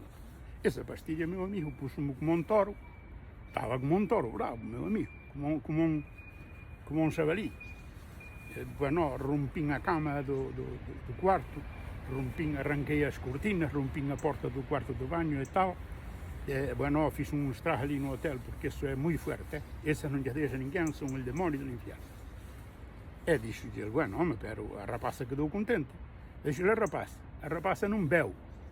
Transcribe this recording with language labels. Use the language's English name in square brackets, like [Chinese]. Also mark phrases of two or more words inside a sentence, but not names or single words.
[Portuguese] Essa pastilha, meu amigo, [Galician] puxo-me como un toro, estaba como un toro bravo, meu amigo, como un xabalí. Bueno, rompín a cama do cuarto, arranquei as cortinas, rompín a porta do cuarto do baño e tal, Bueno, [Portuguese] fiz um estrago ali no hotel porque isso é muito forte. Essa não já deixa ninguém, são o demônio do inferno. E disse ele, bueno, homem, [Galician] pero a rapaza quedou contente. [Portuguese] Disse-lhe, a rapaza não bebe.